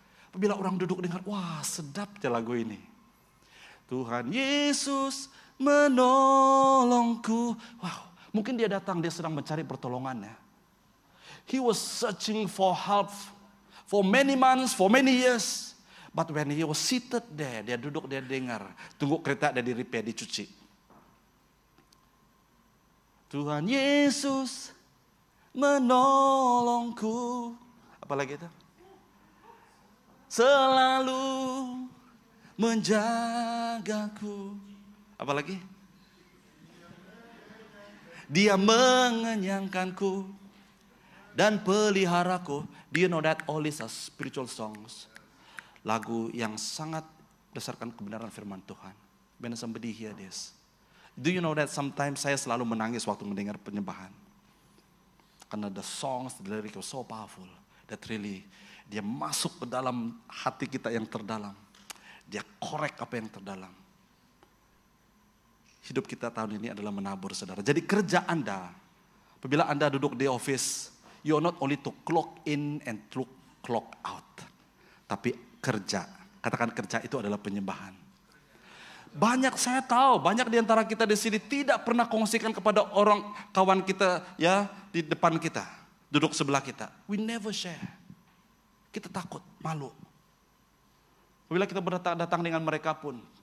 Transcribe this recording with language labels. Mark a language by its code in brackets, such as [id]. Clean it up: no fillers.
[ms] Apabila orang duduk dengar, wah sedap ya lagu ini. Tuhan Yesus menolongku. Wow, mungkin dia datang, dia sedang mencari pertolongannya. [en] He was searching for help for many months, for many years. But when he was seated there, [ms] dia duduk, dia dengar. Tunggu kereta dia di repair, dicuci. Tuhan Yesus menolongku. Apalagi itu? Selalu menjagaku. Apalagi? Dia mengenyangkanku dan peliharaku. [en] Do you know that all these are spiritual songs? [ms] Lagu yang sangat berdasarkan kebenaran firman Tuhan. [en] When somebody hear this. Do you know that sometimes [ms] saya selalu menangis waktu mendengar penyembahan. [en] Karena the songs, the lyrics were so powerful. That really, [ms] dia masuk ke dalam hati kita yang terdalam. Dia korek apa yang terdalam. Hidup kita tahun ini adalah menabur, saudara. Jadi kerja Anda, apabila Anda duduk di office, [en] you are not only to clock in and to clock out. [ms] Tapi kerja, katakan kerja itu adalah penyembahan. Banyak saya tahu, banyak di antara kita di sini tidak pernah kongsikan kepada orang kawan kita ya di depan kita, duduk sebelah kita. [en] We never share. [ms] Kita takut, malu. Apabila kita datang dengan mereka pun.